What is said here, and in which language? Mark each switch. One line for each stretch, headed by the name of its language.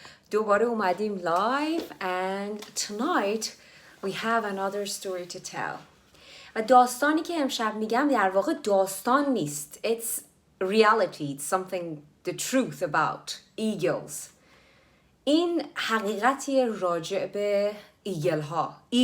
Persian: دوباره اومدیم
English: live and tonight we have another story to tell.
Persian: و داستانی که امشب میگم در واقع داستان نیست.
English: It's reality. It's something the truth about eagles.
Persian: این حقیقتی راجع به ایگل ها.